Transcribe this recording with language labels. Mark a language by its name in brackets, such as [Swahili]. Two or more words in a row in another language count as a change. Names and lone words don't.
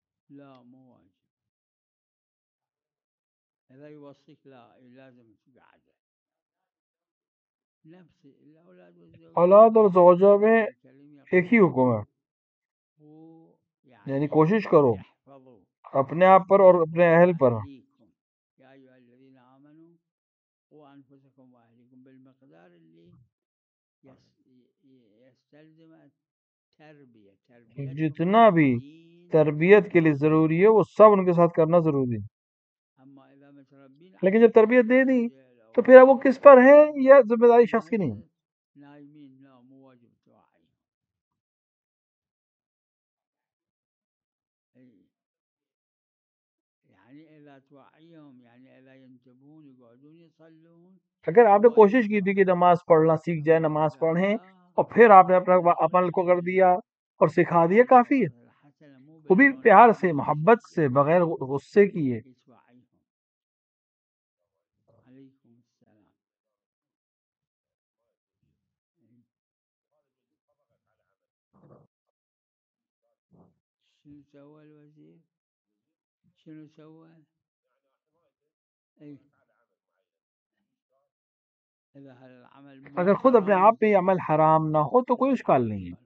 [Arabic] لا مو واجب. إذا يوصيك لا لازم تقعده. نفس الأولاد والزوجة [Urdu] اولاد اور زوجہ میں [Arabic] القرآن الكريم [Urdu] ایک ہی [Arabic] يقول [Urdu] حکم ہے، [Arabic] هو [Urdu] یعنی [Arabic] يعني [Urdu] کوشش کرو [Arabic] احفظوا [Urdu] اپنے آپ پر اور اپنے اہل پر. [Arabic] وأهليكم يا أيها الذين آمنوا قوا أنفسكم وأهليكم بالمقدار اللي يستلزم التربية. تربيتهم [Urdu] جتنا [Arabic] على [Urdu] بھی [Arabic] الدين [Urdu] تربیت کے لیے ضروری ہے وہ سب ان کے ساتھ کرنا ضروری ہے. [Arabic] أما إذا متربين [Urdu] لیکن [Arabic] على [Urdu] جب تربیت دے دی [Arabic] التسجيل [Urdu] تو [Arabic] أو [Urdu] پھر اب وہ کس پر ہے؟ یا ذمہ داری شخص کی نہیں. [Arabic] نايمين لا مو واجب توعيهم. يعني إذا توعيهم يعني إذا ينتبهون يقعدون يصلون. [Urdu] اگر آپ نے کوشش کی تھی کہ نماز پڑھنا سیکھ جائے، نماز پڑھیں، اور پھر آپ نے اپنا عمل کو کر دیا اور سکھا دیا، کافی ہے. وہ بھی پیار سے، محبت سے، بغیر غصے کیے. [Arabic] عليكم السلام. شنو سوى الوزير؟ شنو سوى؟ اي اذا هذا العمل مو [Urdu] اگر خود اپنے حرام آپ میں یہ عمل حرام نہ ہو تو کوئی اشکال نہیں ہے.